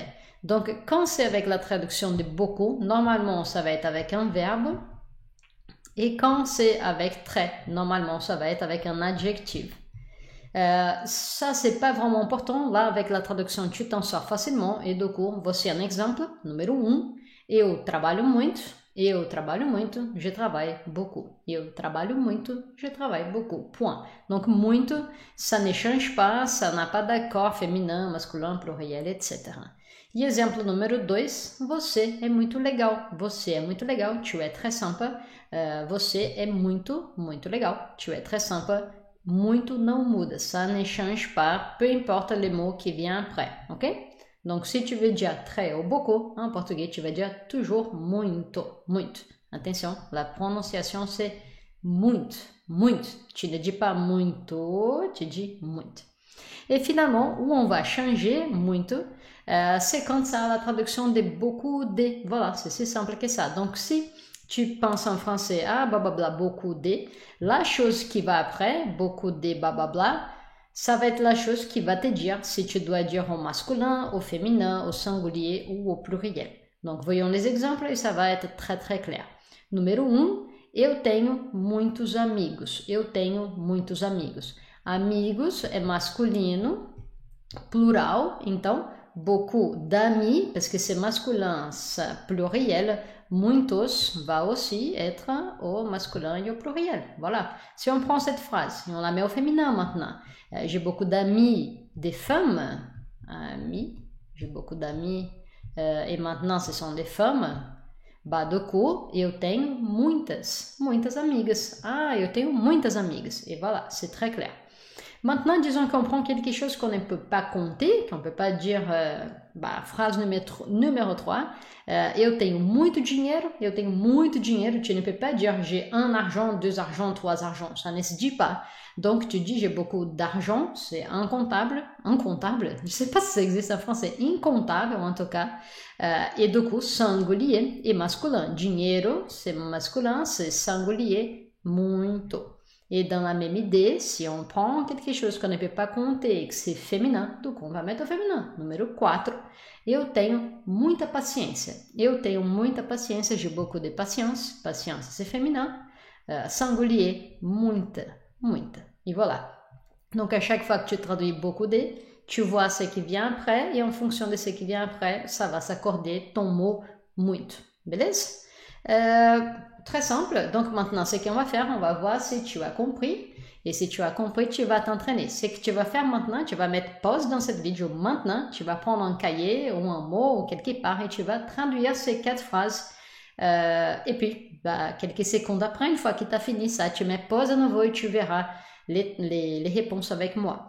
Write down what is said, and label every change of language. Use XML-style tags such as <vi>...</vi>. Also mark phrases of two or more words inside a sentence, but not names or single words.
<fr>Donc, quand c'est avec la traduction de beaucoup, normalement, ça va être avec un verbe. Et quand c'est avec très, normalement, ça va être avec un adjectif. Ça, c'est pas vraiment important. Là, avec la traduction, tu t'en sors facilement. Et du coup, voici un exemple. Numéro 1.</fr> <pt>Eu trabalho muito. Eu trabalho muito.</pt> <fr>Je travaille beaucoup.</fr> <pt>Eu trabalho muito.</pt> <fr>Je travaille beaucoup. Point. Donc, muito, ça ne change pas. Ça n'a pas d'accord féminin, masculin, pluriel, etc.</fr> <pt>E exemplo número 2. Você é muito legal. Você é muito legal.</pt> <fr>Tu es très sympa.</fr> <pt>Você é muito, muito legal.</pt> <fr>Tu es très sympa.</fr> <pt>Muito não muda,</pt> <fr>ça ne change pas, peu importe le mot qui vient après, ok? Donc, si tu veux dire très ou beaucoup, en portugais, tu vas dire toujours</fr> <pt>muito, muito.</pt> <fr>Attention, la prononciation c'est</fr> <pt>muito, muito.</pt> <fr>Tu ne dis pas muito, tu dis muito. Et finalement, où on va changer muito, c'est quand ça a la traduction de beaucoup de. Voilà, c'est si simple que ça. Donc, si tu penses en français à blablabla, beaucoup de, la chose qui va après, beaucoup de blablabla, ça va être la chose qui va te dire si tu dois dire au masculin, au féminin, au singulier ou au pluriel. Donc, voyons les exemples et ça va être très très clair.</fr> <pt>Número 1, eu tenho muitos amigos. Eu tenho muitos amigos. Amigos é masculino, plural, então,</pt> <fr>beaucoup d'amis, parce que c'est masculin, c'est pluriel, muitos va aussi être au masculin et au pluriel. Voilà. Si on prend cette phrase, on la met au féminin maintenant. J'ai beaucoup d'amis des femmes. Amis. J'ai beaucoup d'amis. Et maintenant, ce sont des femmes. Bah, du coup,</fr> <pt>eu tenho muitas amigas. Ah, eu tenho muitas amigas.</pt> <fr>Et voilà, c'est très clair. Maintenant, disons qu'on prend quelque chose qu'on ne peut pas compter, qu'on ne peut pas dire, phrase numéro 3,</fr> <pt>eu tenho muito dinheiro,</pt> <fr>tu ne peux pas dire j'ai un argent, deux argents, trois argents, ça ne se dit pas. Donc, tu dis j'ai beaucoup d'argent, c'est incontable, je ne sais pas si ça existe en français, incontable en tout cas, et du coup, singulier et masculin. Dinheiro, c'est masculin, c'est singulier, muito. Et dans la même idée, si on prend quelque chose qu'on ne peut pas compter et que c'est féminin, du coup, on va mettre au féminin. Número 4.</fr> <pt>Eu tenho muita paciência. Eu tenho muita paciência,</pt> <fr>j'ai beaucoup de patience. Patience, c'est féminin. Singulier,</fr> <pt>muita, muita.</pt> <fr>Et voilà. Donc, à chaque fois que tu traduis beaucoup de, tu vois ce qui vient après et en fonction de ce qui vient après, ça va s'accorder ton mot muito. Beleza? Très simple. Donc maintenant, ce qu'on va faire, on va voir si tu as compris. Et si tu as compris, tu vas t'entraîner. Ce que tu vas faire maintenant, tu vas mettre pause dans cette vidéo maintenant. Tu vas prendre un cahier ou un mot ou quelque part et tu vas traduire ces 4 phrases. Et puis, quelques secondes après, une fois que tu as fini ça, tu mets pause à nouveau et tu verras les réponses avec moi.</fr>